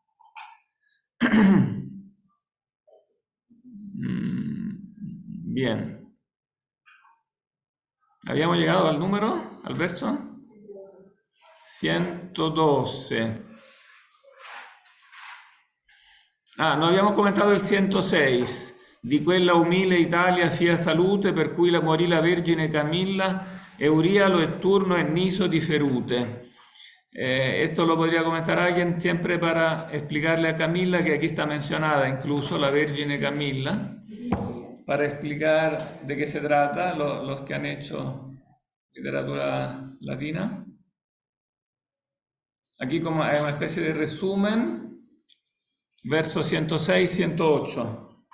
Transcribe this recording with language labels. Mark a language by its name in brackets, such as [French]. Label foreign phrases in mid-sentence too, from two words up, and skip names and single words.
[Spanish] Bien. ¿Habíamos llegado al número, al verso? [Italian] 112. No abbiamo commentato il 106. Di quella umile Italia fia salute, per cui la morì la Vergine Camilla, Eurialo e Turno e Niso di Ferute. [Spanish] Esto lo podría comentar alguien siempre para explicarle a Camilla que aquí está mencionada incluso la Vergine Camilla, para explicar de qué se trata los que han hecho literatura latina. Aquí como hay una especie de resumen, verso 106, 108.